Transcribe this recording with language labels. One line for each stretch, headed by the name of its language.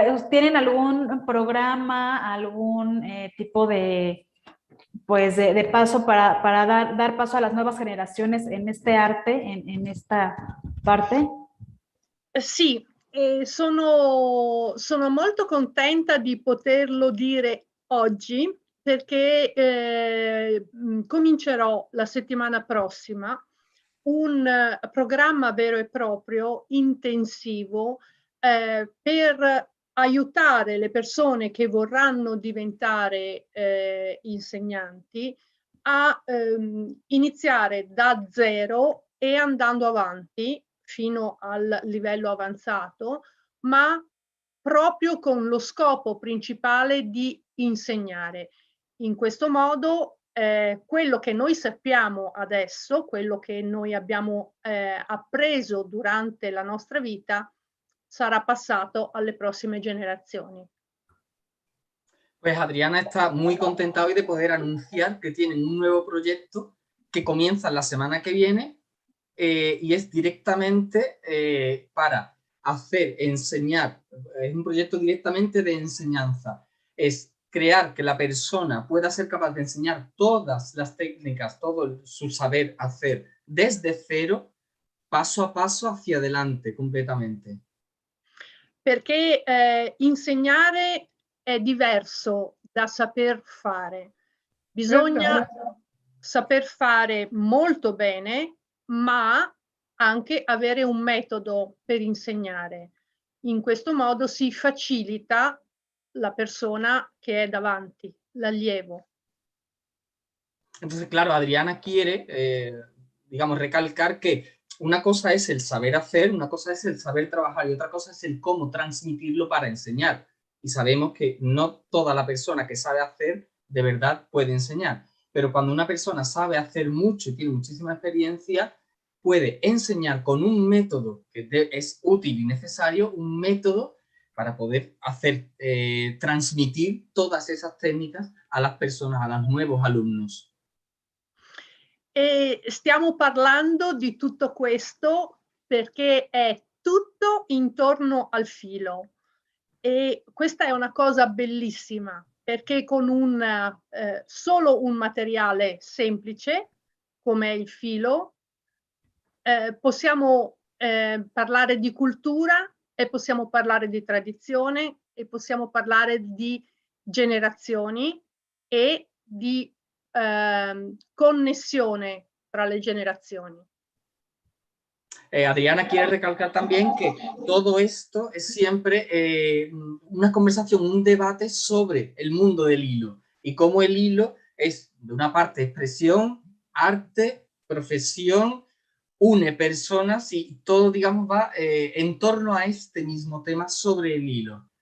Spanish: ¿Tienen algún programa, algún tipo de, pues de paso para dar paso a las nuevas generaciones en este arte, en esta parte?
Italian: Sì, sono molto contenta di poterlo dire oggi perché comincerò la settimana prossima un programma vero e proprio intensivo per aiutare le persone che vorranno diventare insegnanti a iniziare da zero e andando avanti fino al livello avanzato, ma proprio con lo scopo principale di insegnare. In questo modo quello che noi sappiamo adesso, quello che noi abbiamo appreso durante la nostra vita, sarà passato alle prossime generazioni.
Spanish: Pues Adriana está muy contenta hoy de poder anunciar que tienen un nuevo proyecto que comienza la semana que viene y es directamente para enseñar, es un proyecto directamente de enseñanza, es crear que la persona pueda ser capaz de enseñar todas las técnicas, todo su saber hacer desde cero, paso a paso hacia adelante completamente.
Italian: Perché insegnare è diverso da saper fare. Bisogna saper fare molto bene, ma anche avere un metodo per insegnare. In questo modo si facilita la persona che è davanti, l'allievo.
Spanish: Entonces, claro, Adriana quiere, digamos, recalcar que una cosa es el saber hacer, una cosa es el saber trabajar y otra cosa es el cómo transmitirlo para enseñar. Y sabemos que no toda la persona que sabe hacer de verdad puede enseñar, pero cuando una persona sabe hacer mucho y tiene muchísima experiencia, puede enseñar con un método que es útil y necesario, un método para poder hacer, transmitir todas esas técnicas a las personas, a los nuevos alumnos.
Italian: E stiamo parlando di tutto questo perché è tutto intorno al filo. E questa è una cosa bellissima, perché con solo un materiale semplice, come il filo, possiamo parlare di cultura e possiamo parlare di tradizione e possiamo parlare di generazioni e di connessione tra le generazioni.
Spanish: Adriana quiere recalcar también que todo esto es siempre una conversación, un debate sobre el mundo del hilo y cómo el hilo es, de una parte, expresión, arte, profesión, une personas y todo, digamos, va en torno a este mismo tema sobre el hilo.